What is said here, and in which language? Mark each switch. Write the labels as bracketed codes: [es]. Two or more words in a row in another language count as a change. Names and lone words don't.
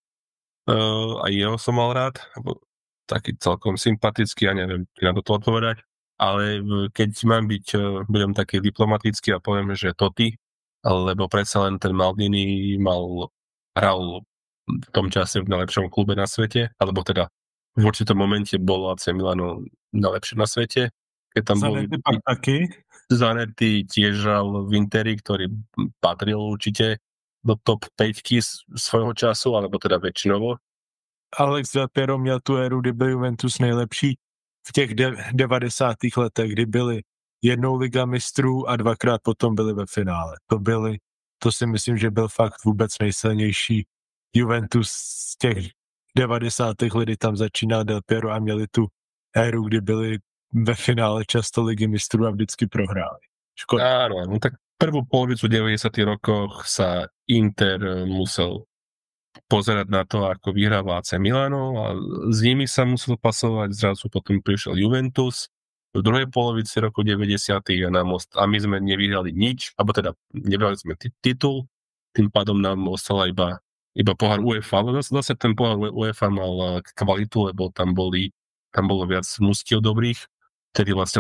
[sk] aj jeho som mal rád, taký celkom sympatický, ja neviem, či na to odpovedať, ale keď mám byť, budem taký diplomatický a poviem, že Totti, lebo predsa len ten Maldini hral v tom čase v najlepšom klube na svete, alebo teda v určitom momente bolo AC Milano najlepšie na svete. Keď tam Zanetti tiež hral v Interi, ktorý patril určite do top 5 svojho času, alebo teda väčšinovo. [cs] Alex Del Piero měl tu éru, kdy byl Juventus nejlepší v těch 90. letech, kdy byli jednou Liga mistrů a 2krát potom byli ve finále. To si myslím, že byl fakt vůbec nejsilnější Juventus z těch 90. let, kdy tam začínal Del Piero a měli tu éru, kdy byli ve finále často Ligy mistrů a vždycky prohráli. Škoda. [sk] Áno, tak prvú polovicu 90. rokoch sa Inter musel pozerať na to, ako vyhráva AC Milano a s nimi sa musel pasovať, zrazu potom prišiel Juventus v druhej polovici roku 90. a my sme nevyhrali nič, alebo teda nevyhrali sme titul, tým pádom nám ostala iba pohár UEFA, ale zase ten pohár UEFA mal kvalitu, lebo tam bolo viac mužstiev dobrých, vtedy vlastne